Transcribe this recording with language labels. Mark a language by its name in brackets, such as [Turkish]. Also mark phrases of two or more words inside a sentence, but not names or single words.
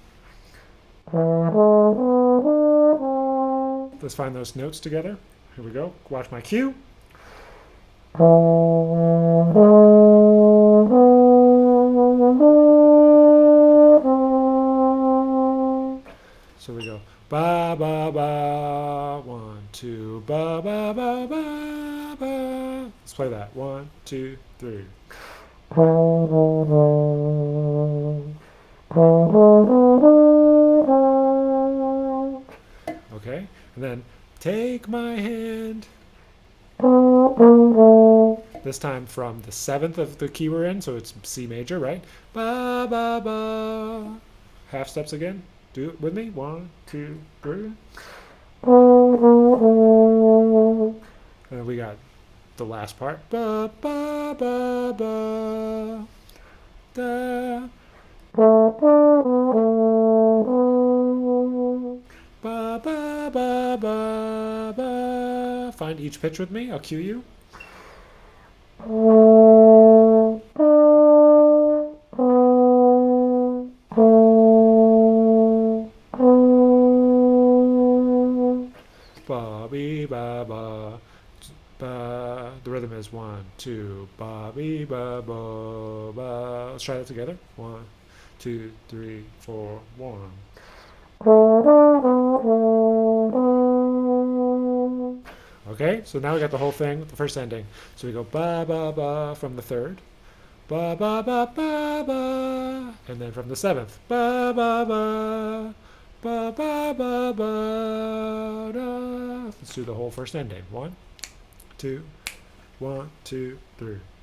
[English] Let's find those notes together. Here we go. Watch my cue. So we go ba ba ba, 1, 2, ba ba ba ba ba. Let's play that. 1, 2, 3. Okay, and then take my hand. This time from the 7th of the key we're in, so it's C major, right? Ba ba ba. Half steps again. Do it with me. 1, 2, 3. And then we got the last part. Ba ba ba ba. Da. Ba ba ba ba ba. Find each pitch with me. I'll cue you. Ba be ba ba. Ba. The rhythm is 1, 2, ba be ba ba ba. Let's try that together. 1, 2, 3, 4, 1. Okay, so now we got the whole thing, the first ending. So we go ba ba ba from the 3rd, ba ba ba ba ba, and then from the 7th, ba ba ba, ba ba ba ba da. Let's do the whole first ending. 1, 2, 1, 2, 3.